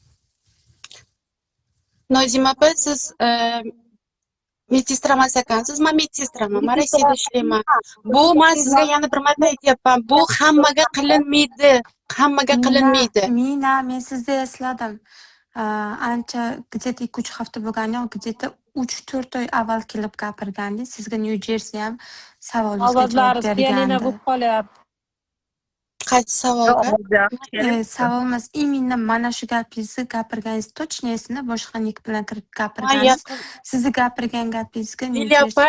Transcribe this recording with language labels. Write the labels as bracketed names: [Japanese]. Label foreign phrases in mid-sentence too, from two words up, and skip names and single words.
[Uzbek] Nozima opa, siz medsestra emas ekansiz. Men medsestraman. Men Rossiyada ishlayman. Bu men sizga yana bir marta aytyapman. Bu hammaga qilinmaydi. Hammaga qilinmaydi. Mina, men sizni esladim. Ancha где-то 2-3 hafta bo'lgan, где-то 3-4 oy avval kelib gapirgandingiz. Sizga New Jersey ham savolingizga javob bergandi. bo'lib qolyapti. Qaysi savolga? Savol emas, именно mana shu gapingizni gapirganingiz точно esimda, boshqa nik bilan kirib gapirganingiz. Sizni gapirgan gapingizga New Jersey